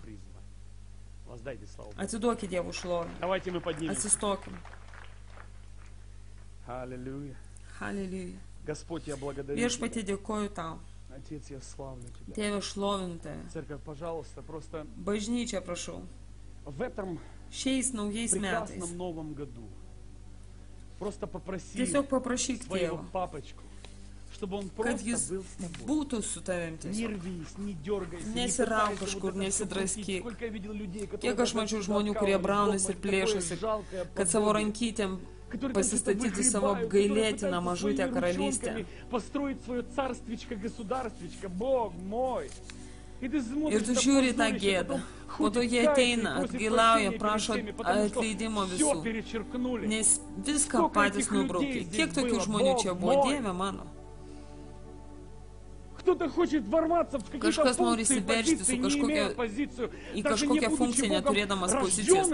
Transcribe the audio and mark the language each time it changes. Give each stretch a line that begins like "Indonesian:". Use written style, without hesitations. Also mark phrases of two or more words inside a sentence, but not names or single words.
Lithuanian: Atsiduokit Dievų šlovę. Atsistokim. Halleluja. Viešpatie, dėkoju tau. Tėve, šlovinu tave. Bažnyčia, prašau. šiais naujais metais.
Russian: прекрасном Новом году просто попроси
Lithuanian: Tiesiog paprašyk
Russian: своего
Lithuanian: tėvo,
Russian: папочку, чтобы он
Lithuanian: kad
Russian: просто
Lithuanian: jis
Russian: был с тобой.
Lithuanian: būtų su tavim
Russian: Не
Lithuanian: tiesiog.
Russian: рвись, не дергайся, не
Lithuanian: Nesirauk
Russian: пытайся
Lithuanian: kažkur,
Russian: вот это всё
Lithuanian: nesidraskyk.
Russian: крутить. Сколько я видел людей, которые
Lithuanian: Kiek aš mačiau žmonių, kurie braunasi ir plėšosi, kad savo rankytėm pasistatyti savo apgailėtiną mažutę karalystę.
Russian: Построить свое царствичко, государствичко, Бог мой.
Lithuanian: Ir tu žiūri tą gėdą. Po to jie ateina, atgailauja, prašo atleidimo visų. Nes viską patys nubraukė. Kiek tokių žmonių čia buvo, Dieve mano? Kažkas nori įsiveržti su į kažkokią funkciją neturėdamas pozicijos.